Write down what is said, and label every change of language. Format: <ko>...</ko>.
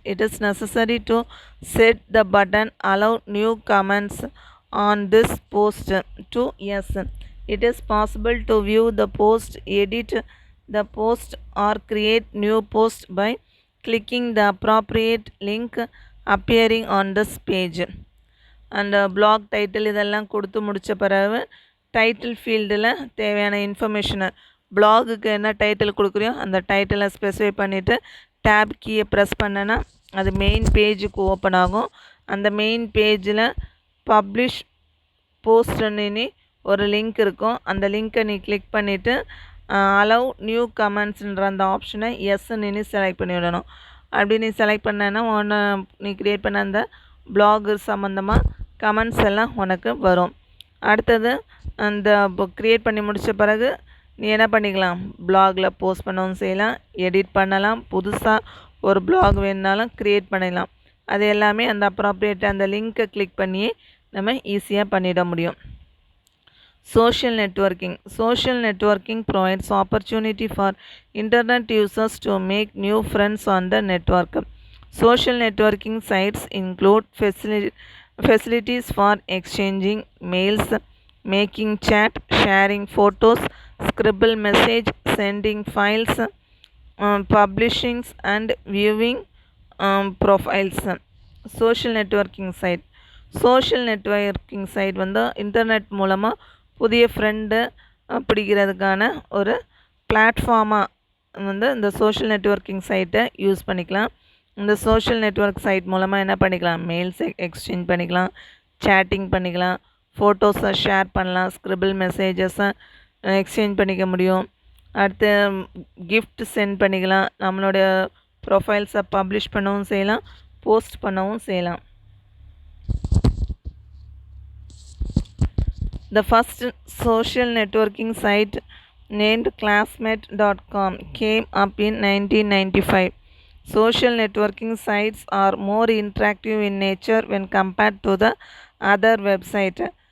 <en>It is necessary to set the button allow new comments on this post to yes. It is possible to view the post, edit the post or create new post by clicking the appropriate link appearing on this page.</en> <ta>அந்த black title இதெல்லாம் கொடுத்து முடித்த பிறகு title ஃபீல்டில் தேவையான இன்ஃபர்மேஷனை பிளாகுக்கு என்ன title கொடுக்குறியோ அந்த டைட்டிலை ஸ்பெசிஃபை பண்ணிவிட்டு டேப் கீயை ப்ரெஸ் பண்ணனா அது மெயின் பேஜுக்கு ஓப்பன் ஆகும். அந்த மெயின் பேஜில் பப்ளிஷ் போஸ்ட்னு ஒரு லிங்க் இருக்கும். அந்த லிங்க்கை நீ கிளிக் பண்ணிவிட்டு அலவ் நியூ கமெண்ட்ஸ்ன்ற அந்த ஆப்ஷனை எஸ்ன்னு செலக்ட் பண்ணி விடணும். அப்படி நீ செலக்ட் பண்ணேன்னா நீ க்ரியேட் பண்ண அந்த பிளாகு சம்மந்தமாக கமெண்ட்ஸ் எல்லாம் உனக்கு வரும். அடுத்தது அந்த க்ரியேட் பண்ணி முடித்த பிறகு நீ என்ன பண்ணிக்கலாம், பிளாகில் போஸ்ட் பண்ணவும் செய்யலாம், எடிட் பண்ணலாம், புதுசாக ஒரு பிளாக் வேணுனாலும் க்ரியேட் பண்ணிடலாம். அது எல்லாமே அந்த அப்ராப்ரியேட் அந்த லிங்க்கை கிளிக் பண்ணியே நம்ம ஈஸியாக பண்ணிட முடியும்.</ta> <en>Social networking. Social networking provides opportunity for internet users to make new friends on the network. Social networking sites include facilities for exchanging mails, making chat, sharing photos, scribble message, sending files, publishing and viewing profiles. Social networking site.</en> <ta>Social networking side வந்து internet மூலமாக புதிய friend பிடிக்கிறதுக்கான ஒரு பிளாட்ஃபார்மாக வந்து இந்த social networking சைட்டை use பண்ணிக்கலாம். இந்த social network side மூலமாக என்ன பண்ணிக்கலாம், மெயில்ஸ் எக்ஸ்சேஞ்ச் பண்ணிக்கலாம், சேட்டிங் பண்ணிக்கலாம், ஃபோட்டோஸை ஷேர் பண்ணலாம், ஸ்க்ரிபிள் மெசேஜஸை எக்ஸ்சேஞ்ச் பண்ணிக்க முடியும். அடுத்து கிஃப்ட் சென்ட் பண்ணிக்கலாம், நம்மளுடைய ப்ரொஃபைல்ஸை பப்ளிஷ் பண்ணவும் செய்யலாம், போஸ்ட் பண்ணவும் செய்யலாம்.</ta> <en>The first social networking site named Classmate.com came up in 1995. Social networking sites are more interactive in nature when compared to the other websites.</en>